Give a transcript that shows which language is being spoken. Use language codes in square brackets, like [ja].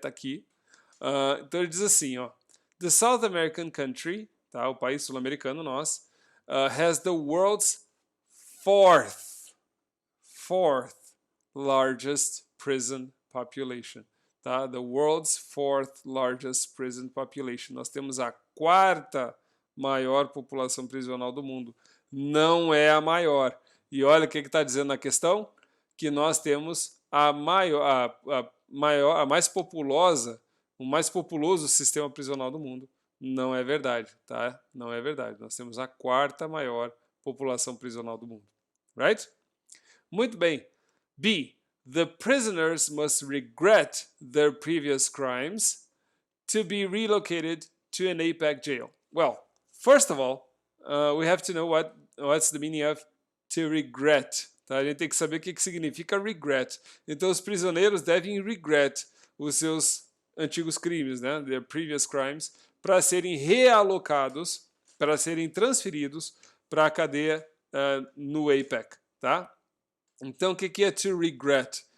[pt] Tá aqui. Então ele diz assim, ó, [en] the South American country, [pt] tá? O país sul-americano, nós, [en] has the world's fourth, fourth largest prison population. Tá? The world's fourth largest prison population. [pt] Nós temos a quarta maior população prisional do mundo. Não é a maior. E olha o que está dizendo na questão, que nós temos a mais populosa, o mais populoso sistema prisional do mundo. Não é verdade, tá? Não é verdade. Nós temos a quarta maior população prisional do mundo. Right? Muito bem. B. [en] The prisoners must regret their previous crimes to be relocated to an APEC jail. Well, first of all, we have to know what's the meaning of to regret. [pt] Tá? A gente tem que saber o que significa regret. Então, os prisioneiros devem regret os seus antigos crimes, né? [en] Their previous crimes, [pt] para serem realocados, para serem transferidos para a cadeia no APEC. Tá? Então, o que é to regret?